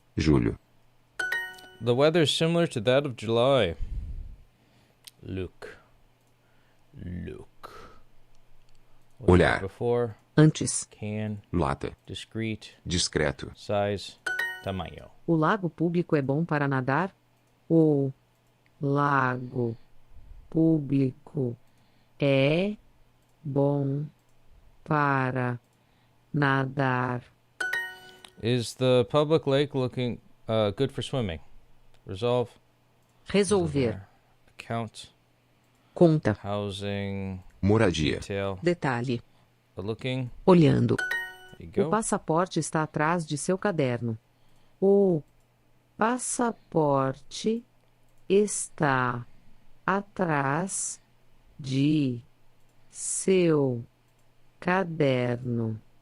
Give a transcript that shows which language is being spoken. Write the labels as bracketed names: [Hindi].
[Portuguese] Julho. [English] The weather is similar to that of July. Look. What's [Portuguese] Olhar. [English] that before? [Portuguese] Antes. [English] Can. [Portuguese] Lata. [English] Discreet. [Portuguese] Discreto. [English] Size. Tamanho. [Portuguese] O lago público é bom para nadar? O lago público é bom para nadar. [English] Is the public lake looking good for swimming? Resolve. [Portuguese] Resolver. [English] Account. [Portuguese] Conta. [English] Housing. [Portuguese] Moradia. [English] Detail. [Portuguese] Detalhe. [English] Looking. [Portuguese] Olhando. [English] There you [Portuguese] O [English] go. [Portuguese] passaporte está atrás de seu caderno. O passaporte está atrás de seu caderno.